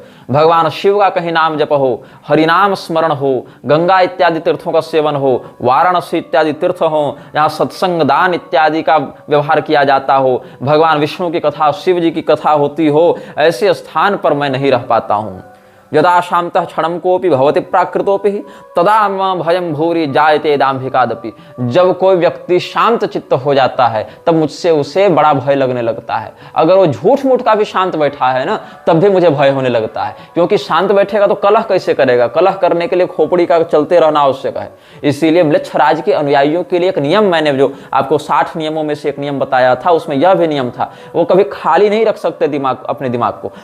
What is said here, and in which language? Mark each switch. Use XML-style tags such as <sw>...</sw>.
<hi>भगवान शिव का कहीं नाम जप हो, हरिनाम स्मरण हो, गंगा इत्यादि तीर्थों का सेवन हो, वाराणसी इत्यादि तीर्थ हो, यहाँ सत्संग दान इत्यादि का व्यवहार किया जाता हो, भगवान विष्णु की कथा, शिव जी की कथा होती हो, ऐसे स्थान पर मैं नहीं रह पाता हूँ।</hi> <sa>यदा शांतः क्षणं कोपि भवति प्राकृतोपि तदा मम भयं भूरि जायते दाम्भिकादपि।</sa> <hi>जब कोई व्यक्ति शांत चित्त हो जाता है तब मुझसे उसे बड़ा भय लगने लगता है। अगर वो झूठ मूठ का भी शांत बैठा है ना, तब भी मुझे भय होने लगता है, क्योंकि शांत बैठेगा तो कलह कैसे करेगा? कलह करने के लिए खोपड़ी का चलते रहना आवश्यक है। इसीलिए म्लेच्छ के अनुयायियों के लिए एक नियम, मैंने जो आपको 60 नियमों में से एक नियम बताया था, उसमें यह भी नियम था, वो कभी खाली नहीं रख सकते दिमाग, अपने दिमाग को।</hi>